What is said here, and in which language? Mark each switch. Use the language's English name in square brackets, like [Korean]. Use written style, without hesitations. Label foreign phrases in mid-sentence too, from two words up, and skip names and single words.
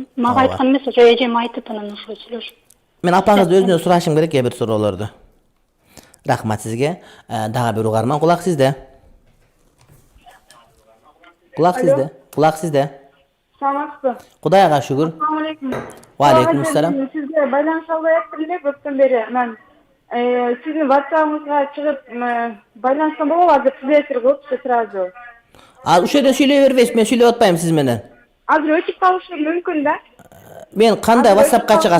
[Kyrgyz] Мага айткан эмес, ошо эжем айтып, анан ошо сүйлөшүп. Мен апаңыздын өзүнөн сурашым керек кээ бир суроолорду. Рахмат сизге. Дагы бир угарман, кулак сизде. Кулак сизде. Кулак сизде. Саламатсызбы? Кудайга шүгүр. [Arabic] السلام عليكم. وعليكم السلام. [Kyrgyz] Sizge байланыша албай аттым эле көптөн бери. Мен сиздин WhatsApp'ыңызга чыгып байланышкан болобу? Азыр сүйлөшүр болупчу сразу. Ушул жерден сүйлөй бербейсиз, мен сүйлөп атпайм сиз менен. Азыр өчүп калышы мүмкүн да. Мен кандай WhatsApp'ка чыгасыз?